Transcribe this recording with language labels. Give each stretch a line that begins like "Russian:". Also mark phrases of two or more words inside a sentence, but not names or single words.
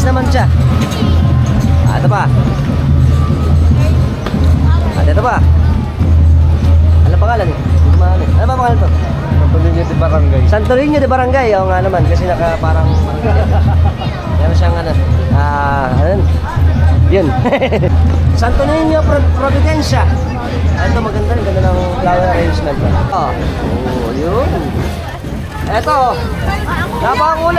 Filipino: Providencia. Ito pa. At ito pa. Ano pangalan eh? Ano ba pangalan to? Santo Niño de Barangay. Santo Niño de Barangay. Oo nga naman, kasi naka parang meron siyang ano. Ano? Yun. Santo Niño Providencia. Ito maganda rin, ganda ng
English: flower arrangement.
Filipino: Oh, yun. Ito. Napakulay.